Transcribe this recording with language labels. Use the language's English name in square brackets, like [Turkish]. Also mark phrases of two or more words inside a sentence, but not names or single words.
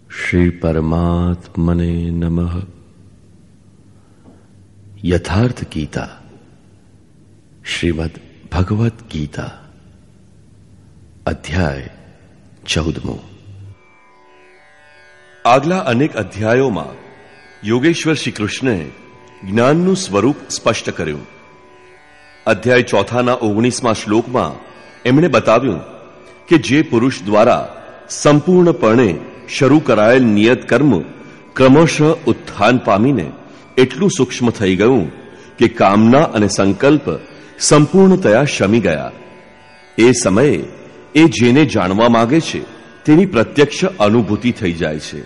[Sanskrit] श्री परमात्मने नमः। [Hindi] यथार्थ गीता, श्रीमद् भगवत गीता, अध्याय 14। [Gujarati] આગલા અનેક અધ્યાયોમાં યોગેશ્વર શ્રી કૃષ્ણએ જ્ઞાનનું સ્વરૂપ સ્પષ્ટ કર્યું. અધ્યાય 4ના 19મા શ્લોકમાં એમણે બતાવ્યું કે જે પુરુષ દ્વારા સંપૂર્ણપણે શરૂ કરાયેલ નિયત કર્મ ક્રમશઃ ઉત્થાન પામીને એટલું સૂક્ષ્મ થઈ ગયું કે કામના અને સંકલ્પ સંપૂર્ણતયા શમી ગયા, એ સમયે એ જેને જાણવા માંગે છે તેની પ્રત્યક્ષ અનુભૂતિ થઈ જાય છે.